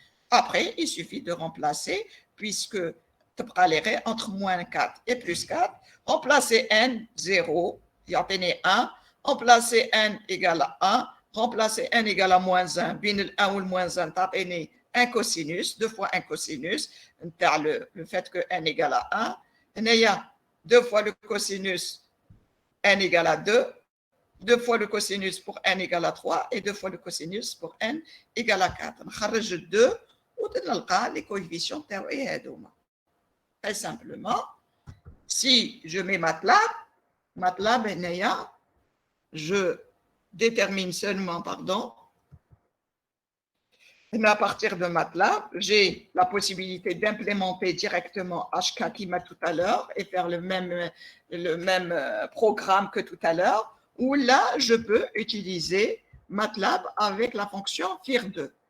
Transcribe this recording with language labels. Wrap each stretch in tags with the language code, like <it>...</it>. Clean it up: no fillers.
<fr>Après, il suffit de remplacer, puisque entre moins 4 et plus 4, remplacer n 0, il y a 1, remplacer n égale à 1, remplacer n égale à moins 1, bien le 1 ou le moins 1, taper un cosinus, 2 fois un cosinus, le fait que n égale à 1, il y a 2 fois le cosinus, n égale à 2, 2 fois le cosinus pour n égale à 3 et 2 fois le cosinus pour n égale à 4.</fr> <ar>نخرج 2 ونلقى les coefficients تاعي هذوما.</ar> <fr>Très simplement, si je mets MATLAB, je détermine seulement, mais à partir de MATLAB, j'ai la possibilité d'implémenter directement HK qui m'a tout à l'heure et faire le même programme que tout à l'heure, où là, je peux utiliser MATLAB avec la fonction FIR2.</fr>